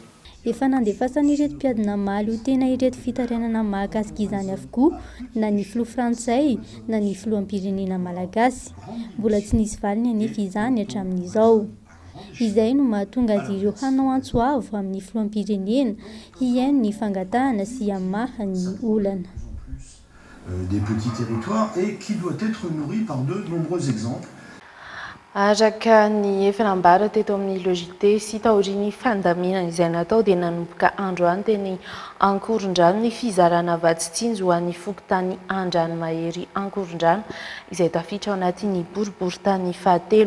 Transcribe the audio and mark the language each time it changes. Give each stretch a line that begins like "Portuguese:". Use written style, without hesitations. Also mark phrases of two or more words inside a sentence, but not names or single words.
Malagasy: Efa nandefasana ireto mpiadina maleo tena ireto fitarainana mahakasika izany avokoa na ny filoha frantsay na ny filoham-pirenena malagasy. Mbola tsy nisy valiny anefa izany hatramin'izao. Izay no mahatonga azy ireo hanao antsoavo amin'ny filoham-pirenena hihaino ny fangatahana sy hamaha ny olana.
French: des petits territoires et qui doit être nourri par de nombreux exemples.
Malagasy: Araka ny efa nambara teto amin'ny logité sy taoriany fandaminana izay natao dia nanomboka androany teny Ankorondrano ny fizarana vatsitsinjo ho an'ny fokontany Andranomahery Ankorondrano izay tafiditra ao anatin'ny boriboritany fahatelo.